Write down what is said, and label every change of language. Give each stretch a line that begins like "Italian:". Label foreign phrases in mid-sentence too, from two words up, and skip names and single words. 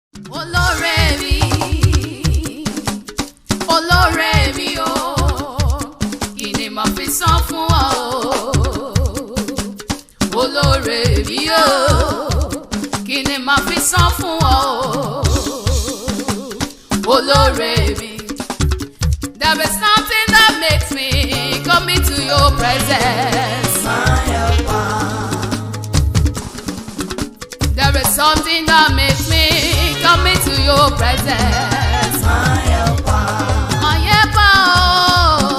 Yoruba: Olóore mi, olóore mi o, kí ni màá fi san fún ọ o? Olóore mi o, kí ni màá fi san fún ọ o? Olóore mi,
English: there is something that makes me come into your presence. My helper. There is something that makes me come into your presence. My helper. My helper, oh.